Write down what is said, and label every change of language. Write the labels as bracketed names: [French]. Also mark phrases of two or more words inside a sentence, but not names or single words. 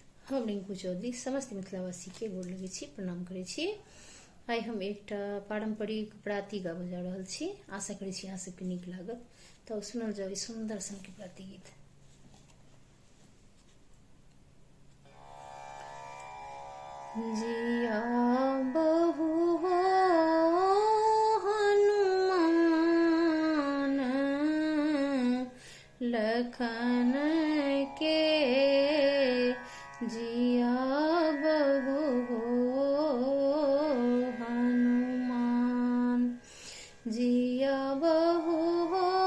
[Maithili] हम रिंकू चौधरी समस्त मिथिलावासी के गोर लगे छी, प्रणाम करे छी। आइ हम एकटा पारंपरिक प्राति गाबऽ जा रहल छी। आशा करे छी अहाँ सबके नीक लागत। तो सुनल जाओ ई सुंदर सन के प्राति गीत। जिया बहु हो हनुमान लखन के, जिया बहु हो हनुमान, जिया बहु हो